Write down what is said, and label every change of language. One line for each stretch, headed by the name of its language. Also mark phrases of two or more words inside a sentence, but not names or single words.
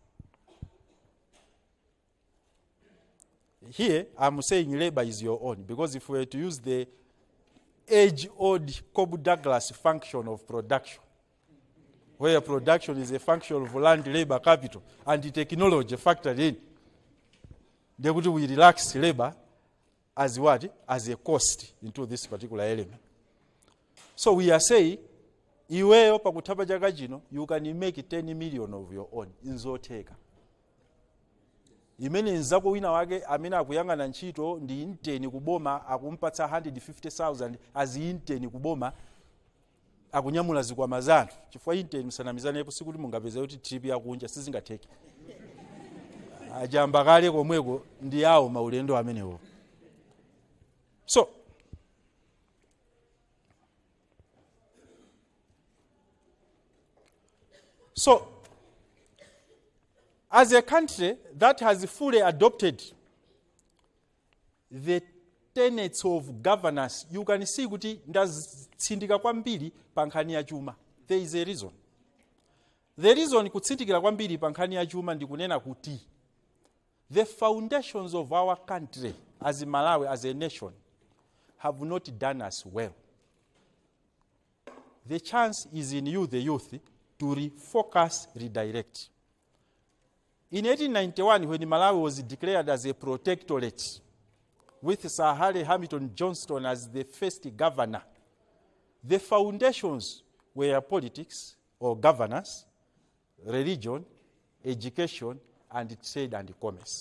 English: Here, I'm saying labor is your own, because if we were to use the age-old Cobb-Douglas function of production, where production is a function of land, labor, capital, and the technology factored in, they would we relax labor as what? As a cost into this particular element. So we are saying,
Nyanja: iweyo pakutapa chaka chino,
English: you can make 10 million of your own,
Nyanja: inzoteka. Imene nzako wina wake amene akuyangana ntchito ndi intern kuboma akumpatsa 150,000
English: as intern
Nyanja: kuboma akunyamula zikwama zanu chifukwa intern msanamizanepo sikuti mungapeza kuti trip yakunja sizingatheke ajamba kale komweko ndi yawo maulendo amenewo.
English: So as a country that has fully adopted the tenets of governance, you can see
Nyanja: kuti ndatsindika kwambiri pankhani ya chuma.
English: There is a reason. The reason
Nyanja: kutsindikira kwambiri pankhani ya chuma ndikunena kuti
English: the foundations of our country as Malawi, as a nation, have not done us well. the chance is in you, the youth, to refocus, redirect. In 1891, when Malawi was declared as a protectorate, with Sir Harry Hamilton Johnston as the first governor, the foundations were politics or governance, religion, education, and trade and commerce.